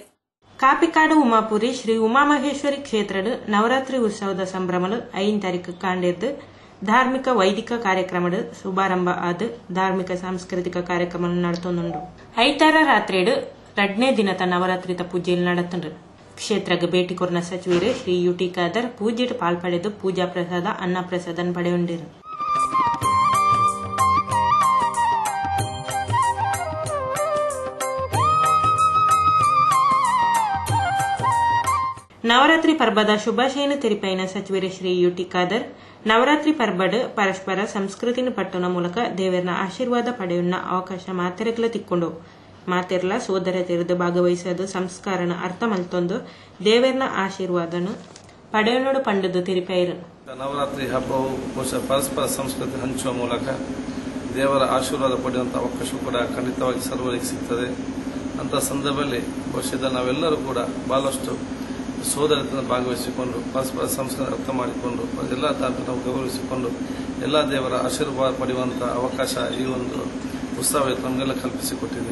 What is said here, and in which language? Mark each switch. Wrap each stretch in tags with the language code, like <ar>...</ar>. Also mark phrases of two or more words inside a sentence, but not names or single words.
<tcy>ಕಾಪಿಕಾಡು ಉಮಾಪುರಿ ಶ್ರೀ ಉಮಾಮಹೇಶ್ವರಿ ಕ್ಷೇತ್ರದ ನವರಾತ್ರಿ ಉತ್ಸವದ ಸಂಭ್ರಮಲು 5 ತಾರೀಕು ಕಾಂಡಿದ್ದು ಧಾರ್ಮಿಕ ವೈದಿಕ ಕಾರ್ಯಕ್ರಮದ ಶುಭಾರಂಭ ಆದ ಧಾರ್ಮಿಕ ಸಾಂಸ್ಕೃತಿಕ ಕಾರ್ಯಕ್ರಮ ನಡೆತೊಂದುಂಡು. 5 ರಾತ್ರಿ 2ನೇ ದಿನದ ನವರಾತ್ರಿತ ಪೂಜೆಯಲ್ಲಿ ನಡೆತುಂಡು. ಕ್ಷೇತ್ರಕ್ಕೆ ಭೇಟಿ ಕೊರ್ನ ಸಚಿವರು ಶ್ರೀ ಯುಟಿ ಖಾದರ್ ಪೂಜೆಟ್ ಪಾಲ್ಪಡೆದು ಪೂಜಾ ಪ್ರಸಾದ, ಅನ್ನ ಪ್ರಸಾದನ್ ಪಡೆಯುಂಡಿರು. ನವರಾತ್ರಿ ಪರ್ಬದ ಶುಭಾಶಯನ ತೆರಿಪೈನ ಸಚಿವರು ಶ್ರೀ ಯುಟಿ ಖಾದರ್ ನವರಾತ್ರಿ ಪರ್ಬಡ್ ಪರಸ್ಪರ ಸಂಸ್ಕೃತಿನ ಪಟ್ಟಣ ಮೂಲಕ ದೇವರನ ಆಶೀರ್ವಾದ ಪಡೆಯುವ ಅವಕಾಶ ಮಾತೆರೆಗ್ಲ ತಿಕ್ಕೊಂಡು ಮಾತೆರ್ಲ ಸೋದರ ತೆರೆದು ಭಾಗವಹಿಸೋದು ಸಂಸ್ಕಾರನ ಅರ್ಥ ಮಲ್ತೊಂದು ದೇವರನ ಆಶೀರ್ವಾದನು ಪಡೆಯೋಣ ಪಂಡದು ತಿರುಪೈರು.</tcy> <kn>ನವರಾತ್ರಿ ಹಬ್ಬವು ಪರಸ್ಪರ ಸಂಸ್ಕೃತಿ ಹಂಚುವ ಮೂಲಕ ದೇವರ ಆಶೀರ್ವಾದ ಪಡೆಯುವಂಥ ಅವಕಾಶ ಕೂಡ ಖಂಡಿತವಾಗಿ ಸರ್ವರಿಗೆ ಸಿಗ್ತದೆ. ಅಂತ ಸಂದರ್ಭದಲ್ಲಿ ಬಹುಶಃ ನಾವೆಲ್ಲರೂ ಕೂಡ ಬಹಳಷ್ಟು ಸೋದರತೆಯನ್ನು ಭಾಗವಹಿಸಿಕೊಂಡು ಪರಸ್ಪರ ಸಂಸ್ಕೃತಿ ಅರ್ಥ ಮಾಡಿಕೊಂಡು ಎಲ್ಲ ಧರ್ಮವನ್ನು ಗೌರವಿಸಿಕೊಂಡು ಎಲ್ಲ ದೇವರ ಆಶೀರ್ವಾದ ಪಡೆಯುವಂತಹ ಅವಕಾಶ ಈ ಒಂದು ಉತ್ಸವ ನಮಗೆಲ್ಲ ಕಲ್ಪಿಸಿಕೊಟ್ಟಿದೆ.</kn>